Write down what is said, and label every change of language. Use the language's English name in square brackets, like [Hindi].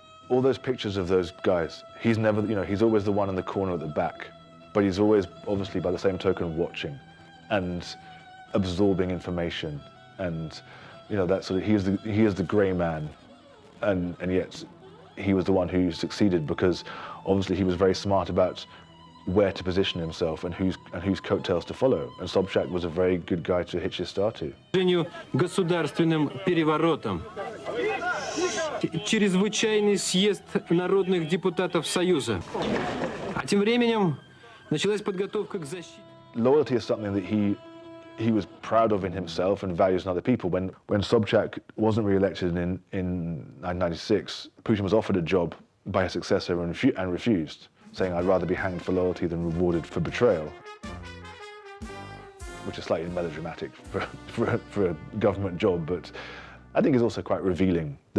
[English] All those pictures of those guys, he's never, he's always the one in the corner at the back, but he's always, obviously, by the same token, watching and absorbing information, and that sort of, he is the grey man, and yet he was the one who succeeded because obviously he was very smart about where to position himself and whose coattails to follow, and Sobchak was a very good guy to hitch his star to. [Russian] Государственным переворотом. Чрезвычайный съезд народных депутатов Союза. А тем временем началась подготовка к защите. [English] Loyalty is something that he was proud of in himself and values in other people. When Sobchak wasn't re-elected in 1996, Putin was offered a job by his successor and refused, saying, "I'd rather be hanged for loyalty than rewarded for betrayal," which is slightly melodramatic for a government job, but I think is also quite revealing.